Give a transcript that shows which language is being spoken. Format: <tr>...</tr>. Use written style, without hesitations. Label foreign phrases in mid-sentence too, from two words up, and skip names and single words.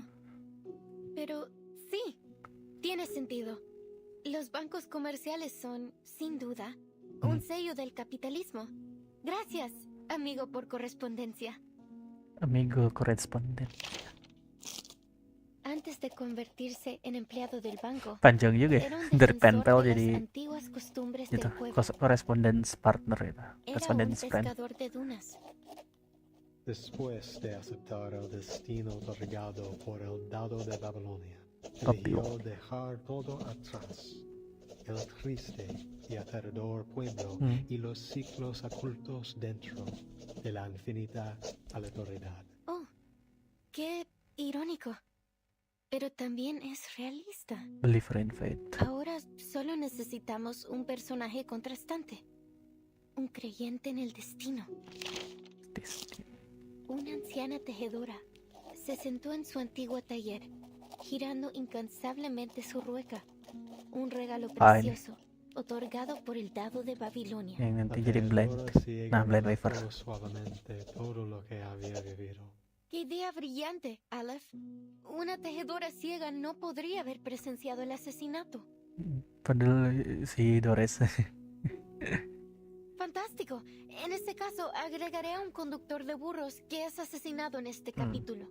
<es>Pero sí, tiene sentido. Los bancos comerciales son, sin duda, un sello del capitalismo. Gracias, amigo por correspondencia. Amigo corresponden. Antes de convertirse en empleado del banco,</es> <id>Panjang juga ya, dari penpel jadi</id> <es>antiguas costumbres</es> <id>itu</id> <es>del pueblo.</es> <en>correspondence partner itu,</en> <es>Era un</es> <en>correspondence friend.</en> <es>pescador de dunas. Después de aceptar el destino otorgado por el Dadu de Babilonia, eligió dejar todo atrás, el triste y aterrador pueblo y los ciclos ocultos dentro de la infinita aleatoriedad. Oh, qué irónico. Pero también es realista.</es> <en>Believer in fate.</en> <es>Ahora solo necesitamos un personaje contrastante. Un creyente en el destino. Una anciana tejedora se sentó en su antiguo taller, girando incansablemente su rueca. Un regalo precioso, otorgado por el Dadu de Babilonia.</es> <id>Yang nanti jadi blind. Nah,</id> <en>blind waver.</en> <es>Suavemente todo lo que había vivido. ¡Qué idea brillante, Aleph! Una tejedora ciega no podría haber presenciado el asesinato.</es> <id>Padahal si Dores.</id> <es>¡Fantástico! En este caso, agregaré a un conductor de burros que es asesinado en este capítulo.</es>